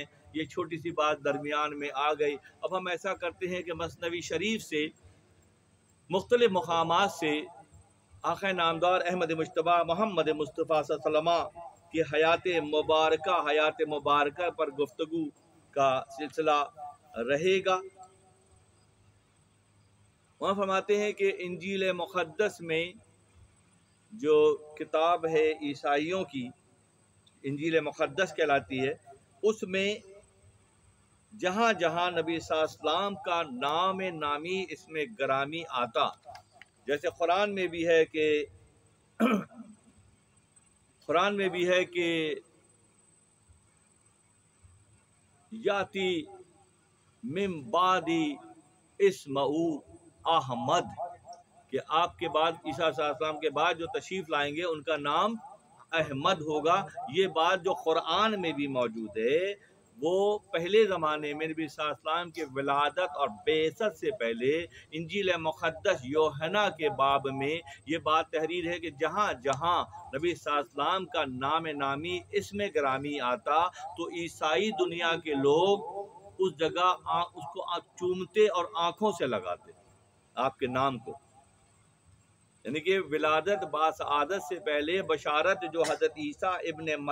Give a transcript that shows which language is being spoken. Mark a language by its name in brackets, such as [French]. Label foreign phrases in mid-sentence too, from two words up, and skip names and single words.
[Urdu] یہ چھوٹی سی بات درمیان میں آ گئی۔ اب ہم ایسا کرتے ہیں کہ مثنوی شریف سے مختلف مقامات سے آقا نامدار احمد مجتبیٰ محمد مصطفیٰ [Arabic] صلى الله عليه وسلم [Urdu] کی حیات مبارکہ پر گفتگو کا سلسلہ رہے گا. وہاں فرماتے ہیں کہ انجیل مقدس میں جو کتاب ہے عیسائیوں کی، انجیل مقدس کہلاتی ہے، اس میں جہاں جہاں نبی [Arabic] صلی اللہ علیہ وسلم [Urdu] کا نام نامی اس میں گرامی آتا، جیسے قرآن میں بھی ہے کہ [Arabic] یاتی من بعدی اسمعو احمد، [Urdu] کہ آپ کے بعد عیسیٰ [Arabic] صلی اللہ علیہ وسلم [Urdu] کے بعد جو تشریف لائیں گے ان کا نام احمد ہوگا۔ یہ بات جو قرآن میں بھی موجود ہے، وہ پہلے زمانے میں نبی [Arabic] صلی اللہ علیہ وسلم [Urdu] کے ولادت اور بعثت سے پہلے انجیل مقدس یوحنا کے باب میں یہ بات تحریر ہے کہ جہاں جہاں نبی [Arabic] صلی اللہ علیہ وسلم [Urdu] کا نام نامی اسم گرامی آتا تو عیسائی دنیا کے لوگ اس جگہ اس کو چومتے اور آنکھوں سے لگاتے آپ کے نام کو، یعنی کہ ولادت باسعادت سے پہلے بشارت جو حضرت عیسیٰ ابن